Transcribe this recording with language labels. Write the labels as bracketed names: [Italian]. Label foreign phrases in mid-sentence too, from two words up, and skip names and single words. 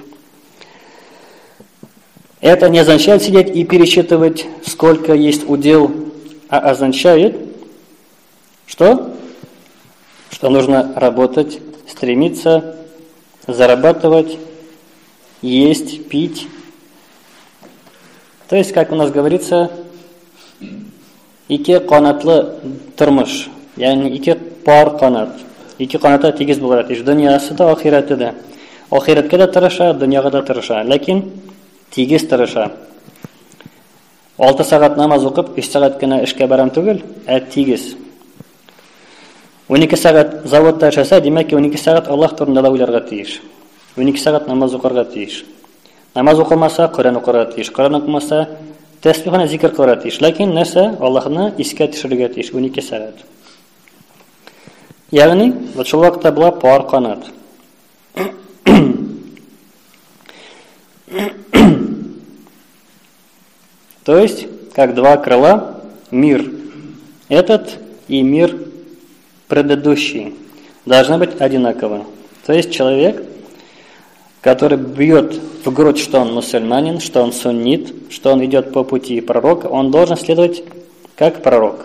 [Russian] Это не означает сидеть и пересчитывать, сколько есть удел, а означает, что? Что нужно работать, стремиться, зарабатывать, есть, пить. То есть, как у нас говорится, [Tatar] ике канатлы тормыш, яғни ике пар канат. Ике каната тигез булар, дөньясы да, ахираты да. Ахиратка да тырыша, дөньяга да тырыша, ләкин тигез тырыша. 6 сағат намаз оқып, 3 сағат кенә эшкә барам түгел, тигез. 12 сағат заводта эшләсә, димәк, 12 сағат Аллаһ турында да уйларга тиеш. 12 сағат намаз оқырга тиеш. Намаз оқымаса, Коран оқырга тиеш. Коран оқымаса, тәсбихне зикр кылырга тиеш. Ләкин нәрсә? Аллаһны искә төшерергә тиеш 12 сағат. Ягъни, вот шул вакытта була пар канат. [Russian] То есть, как два крыла, мир этот и мир предыдущий должны быть одинаковы. То есть, человек, который бьет в грудь, что он мусульманин, что он суннит, что он идет по пути пророка, он должен следовать как пророк.